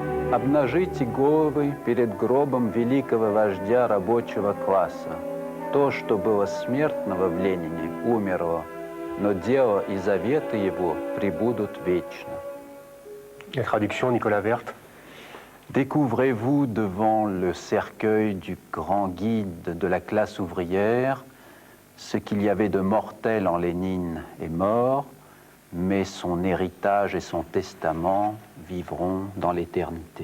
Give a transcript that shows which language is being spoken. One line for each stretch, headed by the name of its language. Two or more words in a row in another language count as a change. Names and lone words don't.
Russian: Обнажите головы перед гробом великого вождя рабочего класса. То, что было смертного в Ленине, умерло, но дело и заветы его пребудут вечно.
French: La traduction, Nicolas Werth. Découvrez-vous devant le cercueil du grand guide de la classe ouvrière ce qu'il y avait de mortel en Lénine est mort, mais son héritage et son testament vivront dans l'éternité.